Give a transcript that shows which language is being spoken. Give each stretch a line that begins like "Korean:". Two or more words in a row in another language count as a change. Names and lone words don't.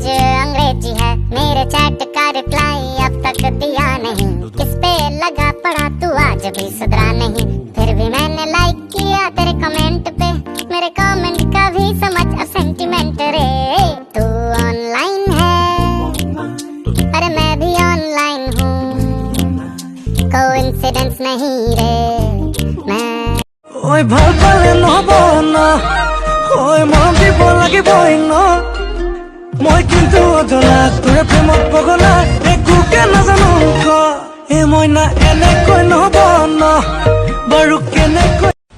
Hindi: अंग्रेजी है, मेरे चैट का रिप्लाई अब तक दिया नहीं, किस पे लगा पड़ा तू आज भी सुधरा नहीं, फिर भी मैंने लाइक किया तेरे कमेंट पे, मेरे कमेंट का भी समझ अब सेंटिमेंट रे, तू ऑनलाइन है अरे मैं भी ऑनलाइन हूँ, कोइंसिडेंस नहीं रे मैं
Assamese: ওই ভাল পালে নহব না ওই মৰম দিব লাগিবই ন মই কিন্তু অজনা তোৰে প্ৰেমত পগলা একোকে নাজানো ক এ মইনা এনেকৈ নহব ন বাৰু কেনেকৈ